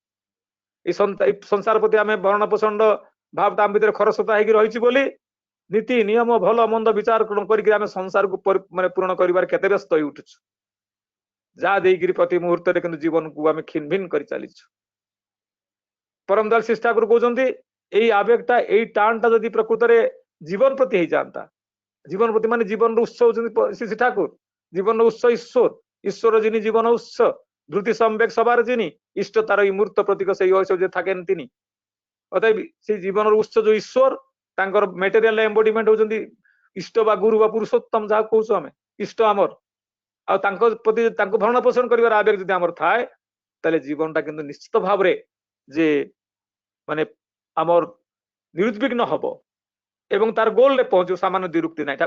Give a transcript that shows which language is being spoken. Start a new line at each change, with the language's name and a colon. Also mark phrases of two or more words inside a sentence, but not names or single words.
Odia: ଏଇ ସଂସାର ପ୍ରତି ଆମେ ଭରଣ ପୋଷଣ ଭାବ ଆମ ଭିତରେ ଖରସ୍ରୋତା ହେଇକି ରହିଛି ବୋଲି ନୀତି ନିୟମ ଭଲ ମନ୍ଦ ବିଚାର କରିକି ଆମେ ସଂସାରକୁ ମାନେ ପୂରଣ କରିବାରେ କେତେ ବ୍ୟସ୍ତ ହେଇ ଉଠୁଛୁ, ଯାହା ଦେଇକିରି ପ୍ରତି ମୁହୂର୍ତ୍ତରେ କିନ୍ତୁ ଜୀବନକୁ ଆମେ ଖିନ ଭିନ କରି ଚାଲିଛୁ। ପରମ ଦୟାଲ ଶ୍ରୀ ଠାକୁର କହୁଛନ୍ତି ଏଇ ଆବେଗଟା ଏଇ ଟାଣଟା ଯଦି ପ୍ରକୃତରେ ଜୀବନ ପ୍ରତି ହେଇଯାଆନ୍ତା, ଜୀବନ ପ୍ରତି ମାନେ ଜୀବନର ଉତ୍ସ ହଉଛନ୍ତି ଶ୍ରୀ ଠାକୁର, ଜୀବନର ଉତ୍ସ ଈଶ୍ୱର, ଈଶ୍ୱର
Bangla: যিনি জীবন উৎস, ধৃতি সম্বেগ সবার যিনি, ইষ্ট তার এই মূর্ত প্রতীক সেই ঐশ্বর্য থাকেন তিনি। অতএব সেই জীবনের উৎস
Odia: ଯୋଉ ଈଶ୍ୱର ତାଙ୍କର
English: material embodiment
Odia: ହଉଛନ୍ତି ଇଷ୍ଟ ବା ଗୁରୁ ବା ପୁରୁଷୋତ୍ତମ ଯାହା କହୁଛୁ ଆମେ, ଇଷ୍ଟ ଆମର। ଆଉ ତାଙ୍କ ପ୍ରତି ତାଙ୍କୁ ଭରଣ ପୋଷଣ କରିବାର ଆବେଗ ଯଦି ଆମର ଥାଏ ତାହେଲେ ଜୀବନଟା କିନ୍ତୁ ନିଶ୍ଚିତ ଭାବରେ ଯେ ମାନେ ଆମର ନିରୁଦ୍ବିଗ୍ନ ହବ ଏବଂ ତାର ଗୋଲରେ ପହଞ୍ଚିବ, ସାମାନ୍ୟ ଦ୍ୱିରୁକ୍ତି ନାହିଁ।